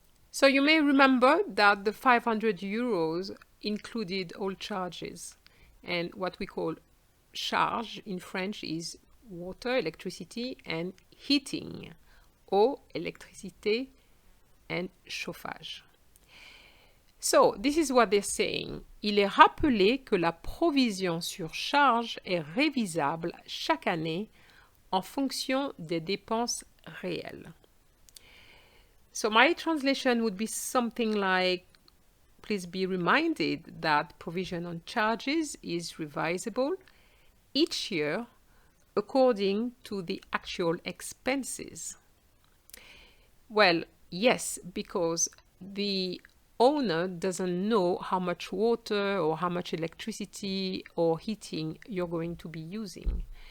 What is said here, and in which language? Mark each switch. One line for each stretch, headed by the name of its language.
English: So you may remember that the 500 euros included all charges, and what we call charge in French is water, electricity, and heating, eau, électricité, and chauffage. So this is what they're saying.
French: Il est rappelé que la provision sur charge est révisable chaque année en fonction des dépenses réelles.
English: So my translation would be something like, please be reminded that provision on charges is revisable each year according to the actual expenses. Well, yes, because the owner doesn't know how much water or how much electricity or heating you're going to be using.